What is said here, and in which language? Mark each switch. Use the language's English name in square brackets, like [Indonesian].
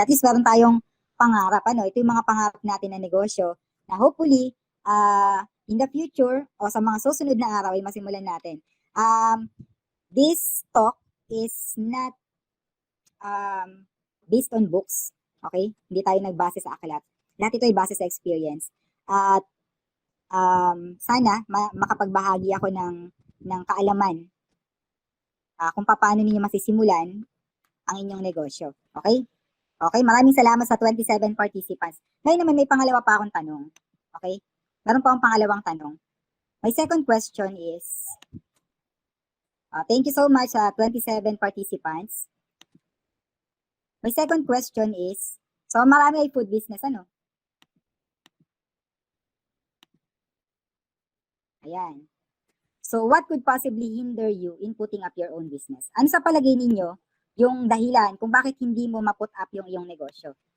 [Filipino] At least meron tayong pangarap, Ito yung mga pangarap natin na negosyo na [English] hopefully, in the future [Filipino] o sa mga susunod na araw ay masimulan natin. [English] This talk is not based on books. Okay? [Filipino] Hindi tayo nagbase sa aklat. Lahat ito ay base sa experience. At sana makapagbahagi ako ng kaalaman kung paano ninyo masisimulan ang inyong negosyo. Okay? Okay, maraming salamat sa 27 participants. Ngayon naman may pangalawa pa akong tanong. Okay? Meron pa akong pangalawang tanong. [English] My second question is, thank you so much sa 27 participants. My second question is, so [Filipino] marami ay [English] food business, ano? Ayan. So what could possibly hinder you in putting up your own business? [Filipino] Ano sa palagay ninyo yung dahilan kung bakit hindi mo ma-put up yung iyong negosyo?